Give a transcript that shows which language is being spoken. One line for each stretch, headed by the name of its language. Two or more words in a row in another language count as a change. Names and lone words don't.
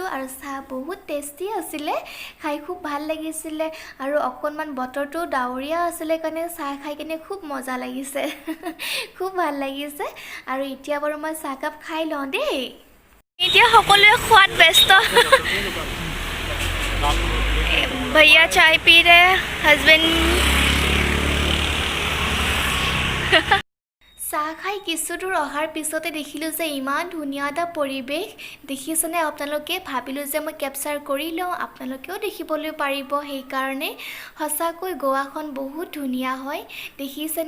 Assamese: আৰু চাহ বহুত টেষ্টি আছিলে, খাই খুব ভাল লাগিছিলে। আৰু অকণমান বতৰটো ডাৱৰীয়া আছিলে কাৰণে চাহ খাই কিনে খুব মজা লাগিছে খুব ভাল লাগিছে। আৰু এতিয়া বাৰু মই চাহকাপ খাই লওঁ দেই। এতিয়া সকলোৱে খোৱাত ব্যস্ত
Hindi: भैया चाय पी रहे हैं,
Assamese: हस्बैंड চাহ খাই কিছু দূৰ অহাৰ পিছতে দেখিলোঁ যে ইমান ধুনীয়া এটা পৰিৱেশ, দেখিছেনে আপোনালোকে? ভাবিলোঁ যে মই কেপচাৰ কৰি লওঁ, আপোনালোকেও দেখিবলৈ পাৰিব। সেইকাৰণে সঁচাকৈ গোৱাখন বহুত ধুনীয়া হয়, দেখিছেনে?